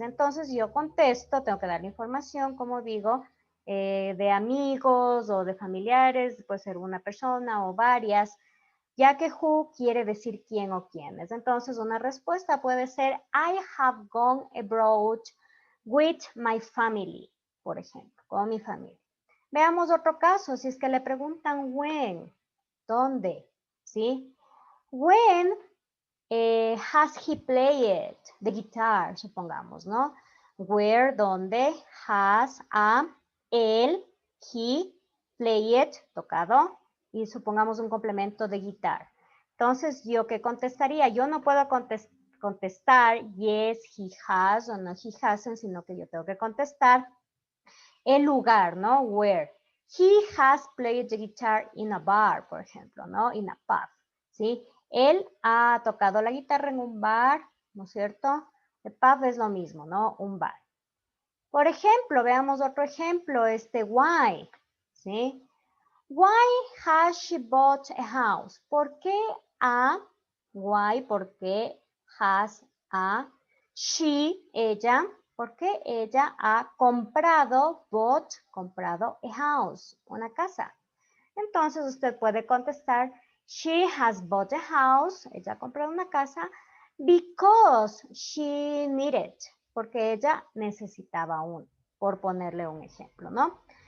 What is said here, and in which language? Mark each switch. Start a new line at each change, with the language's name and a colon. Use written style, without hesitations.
Spanish: Entonces yo contesto, tengo que darle información, como digo, de amigos o de familiares, puede ser una persona o varias, ya que who quiere decir quién o quiénes. Entonces una respuesta puede ser
English: I have gone abroad with my family,
Spanish: por ejemplo, con mi familia. Veamos otro caso, si es que le preguntan when, ¿dónde? ¿Sí?
English: When has he played the guitar,
Spanish: supongamos, ¿no? Where, ¿dónde? Has, él, he, played, tocado, y supongamos un complemento de guitar. Entonces, ¿yo qué contestaría? Yo no puedo contestar
English: yes, he has
Spanish: o
English: no, he hasn't,
Spanish: sino que yo tengo que contestar el lugar, ¿no?
English: Where. He has played the guitar in a bar,
Spanish: por ejemplo, ¿no?
English: In a pub,
Spanish: ¿sí? Él ha tocado la guitarra en un bar, ¿no es cierto? El pub es lo mismo, ¿no? Un bar. Por ejemplo, veamos otro ejemplo, why, ¿sí?
English: Why has she bought a house?
Spanish: ¿Por qué why, por qué
English: has she,
Spanish: ella, por qué ella ha comprado, comprado
English: a house,
Spanish: una casa? Entonces usted puede contestar,
English: she has bought a house,
Spanish: ella ha comprado una casa,
English: because she needed,
Spanish: porque ella necesitaba por ponerle un ejemplo, ¿no?